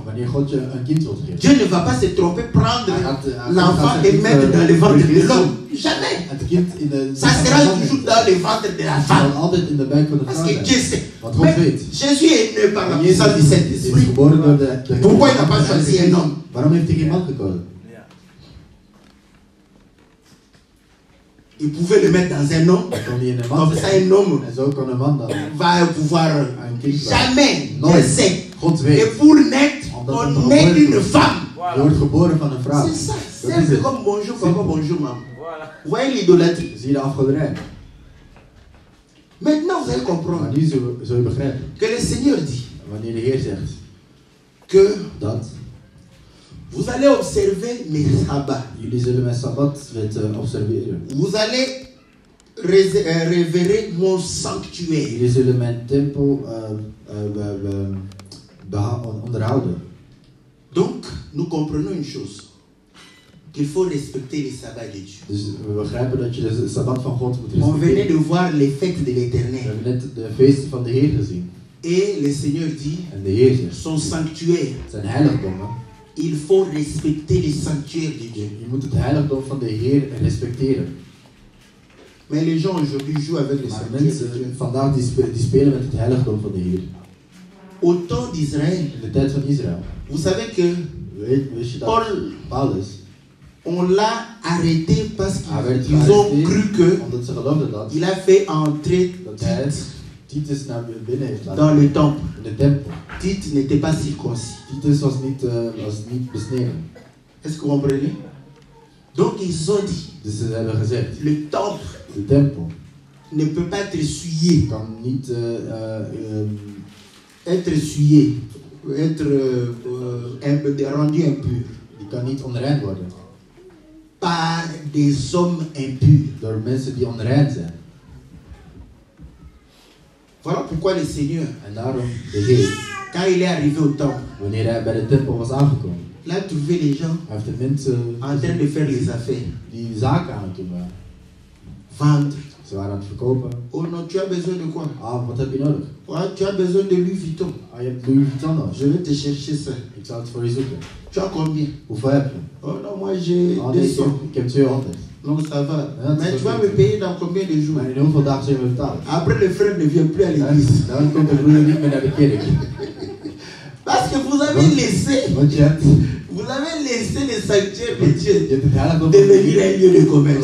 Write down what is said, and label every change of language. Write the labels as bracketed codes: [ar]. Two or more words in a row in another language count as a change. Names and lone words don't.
[nl] Wanneer God je een kind wil geven, [fr] Dieu ne va pas se tromper, prendre [nl] hij [fr] l'enfant [nl] gaat [fr] et [nl] niet, [fr] mettre dans le ventre de l'homme. [nl] het [fr] Jamais. [nl] kind in de [fr] Ça sera toujours dans le ventre de la [nl] Het zal [fr] femme. [nl] altijd in de buik van de [fr] Parce [nl] vrouw [fr] que [nl] zijn. [fr] Dieu sait. [nl] Want God [fr] Mais [nl] weet. [fr] Jésus est né par la [nl] Jezus [fr] puissance du [nl] is [fr] Saint-Esprit. [nl] geboren door de [fr] Pourquoi il n'a pas choisi un homme? [nl] Waarom heeft hij geen man gekozen? [fr] Il pouvait le mettre dans un homme. [nl] Dan kon hij in een man [fr] Comme ça, [nl] zijn. [fr] un homme [nl] En zo kon een man dan [fr] va pouvoir [nl] een kind krijgen. [fr] jamais [nl] Nooit. [fr] naître. [nl] God [fr] Et [nl] weet. [fr] pour naître, on naît d'une femme. [nl] Je wordt geboren van een vrouw. [fr] C'est ça. [nl] Dat [fr] C'est un [nl] is [fr] peu [nl] het. [fr] comme bonjour, papa, bonjour, maman. Vous voyez l'idolâtrie. [nl] Zie je de afgoderij? [fr] Maintenant, vous allez [nl] Maar [fr] comprendre [nl] nu zul je begrijpen. [fr] que le Seigneur dit [nl] Wanneer de Heer zegt [fr] que [nl] dat [fr] vous allez observer mes sabbats. [nl] jullie zullen mijn sabbat observeren. [fr] Vous allez révérer mon sanctuaire. [nl] Jullie zullen mijn tempel onderhouden. [fr] Donc, nous comprenons une chose. Qu'il faut respecter les sabbats de Dieu. [nl] Dus we begrijpen dat je de sabbat van God moet [fr] On venait [nl] respecteren. [fr] de voir les fêtes de [nl] We [fr] l'Éternel. [nl] hebben net de feesten van de Heer gezien. [fr] Et le Seigneur dit, [nl] En de Heer zegt, [fr] son sanctuaire, [nl] zijn heiligdommen, [fr] il faut respecter les sanctuaires de Dieu. [nl] je moet het heiligdom van de Heer respecteren. [fr] Mais les gens aujourd'hui jouent avec les [nl] Maar [fr] sanctuaires de Dieu. [nl] mensen vandaag die spelen met het heiligdom van de Heer. [fr] Au temps d'Israël, [nl] In de tijd van Israël. [fr] vous savez que [nl] Wist je dat [fr] Paul, [nl] Paulus, [fr] on l'a arrêté parce [nl] hij werd [fr] qu'ils ont cru [nl] gearresteerd [fr] que [nl] omdat ze geloofden dat [fr] il a fait entrer [nl] dat hij [fr] Tite [nl] Titus naar binnen heeft laten [fr] dans le temple. [nl] in de tempel. [fr] Tite n'était pas circoncis. [nl] Titus was niet besneden. [fr] Est-ce que vous comprenez? Donc ils ont dit, [nl] Dus ze hebben gezegd, [fr] le temple [nl] de tempel [fr] ne peut pas être souillé. [nl] kan niet [fr] Être souillé, être rendu impur [nl] die kan niet onrein worden [fr] par des hommes impurs. [nl] door mensen die onrein zijn. [fr] Voilà pourquoi le Seigneur, [nl] En daarom de Heer, [fr] quand il est arrivé au temple, [nl] wanneer hij bij de tempel was aangekomen, [fr] il a trouvé les gens [nl] hij heeft de mensen [fr] en train de faire les affaires, [nl] die zaken aan het doen waren. [fr] vendre, [nl] Ze waren aan het verkopen. [fr] Oh non, tu as besoin de quoi? [nl] Ah, wat heb je nodig? [fr] Ouais, tu as besoin de Louis Vuitton. [nl] Ah, je hebt Louis Vuitton nodig. [fr] Je vais te chercher ça. [nl] Ik zal het voor je zoeken. [fr] Tu as combien? [nl] Hoeveel heb je? [fr] Oh non, moi j'ai [nl] Ah, nee, [fr] 200. [nl] ik heb 200. [fr] Donc ça va. [nl] Ah, [fr] Mais c'est tu vas [nl] ok. [fr] me payer dans combien de jours? [nl] Maar in hoeveel dagen zul je me betalen? [fr] Après, le frère ne vient plus à l'église. [nl] Dan komt de broeder niet meer naar de kerk. [fr] Parce que vous avez laissé, [nl] Want je hebt [fr] vous avez laissé le sanctuaire de Dieu [nl] het heiligdom [fr] devenir un lieu de commerce.